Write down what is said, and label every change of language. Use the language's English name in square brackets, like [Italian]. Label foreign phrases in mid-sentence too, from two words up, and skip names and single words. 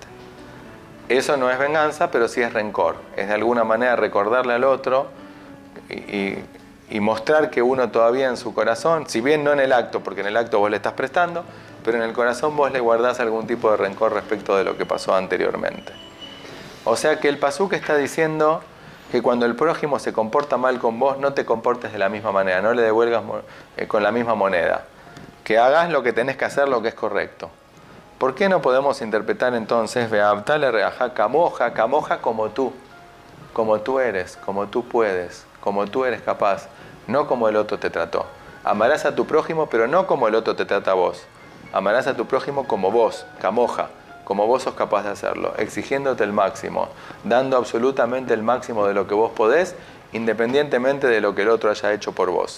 [Spanish] Eso no es venganza, pero sí es rencor. Es de alguna manera recordarle al otro y mostrar que uno todavía en su corazón, si bien no en el acto, porque en el acto vos le estás prestando, pero en el corazón vos le guardás algún tipo de rencor respecto de lo que pasó anteriormente. O sea que el pasuk está diciendo que cuando el prójimo se comporta mal con vos, no te comportes de la misma manera, no le devuelvas con la misma moneda. Que hagas lo que tenés que hacer, lo que es correcto. ¿Por qué no podemos interpretar entonces [Hebrew] ואהבת לרעך כמוך, כמוך [Spanish] como tú eres, como tú puedes, como tú eres capaz, no como el otro te trató? Amarás a tu prójimo, pero no como el otro te trata a vos. Amarás a tu prójimo como vos, kamoja, como vos sos capaz de hacerlo, exigiéndote el máximo, dando absolutamente el máximo de lo que vos podés, independientemente de lo que el otro haya hecho por vos.